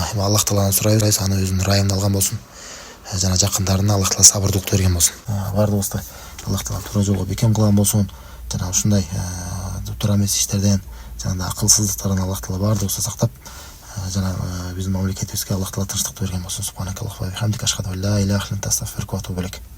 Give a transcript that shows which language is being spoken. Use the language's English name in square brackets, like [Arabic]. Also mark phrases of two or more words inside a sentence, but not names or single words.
[Kyrgyz] Аллах Тааладан сурайбыз, аны өзүнүн ырайымына алган болсун. Жана жакындарына Аллах Таала сабырдуулук берген болсун. Баардыгыбызды Аллах Таала туура жолго бекем кылган болсун. Жана ушундай туура эмес иштерден, жана акылсыздыктардан Аллах Таала баардыгыбызды сактап, жана биздин мамлекетибизге Аллах Таала тынчтыкты берген болсун. [Arabic] سبحانك اللهم وبحمدك أشهد أن لا إله إلا أنت أستغفرك وأتوب إليك.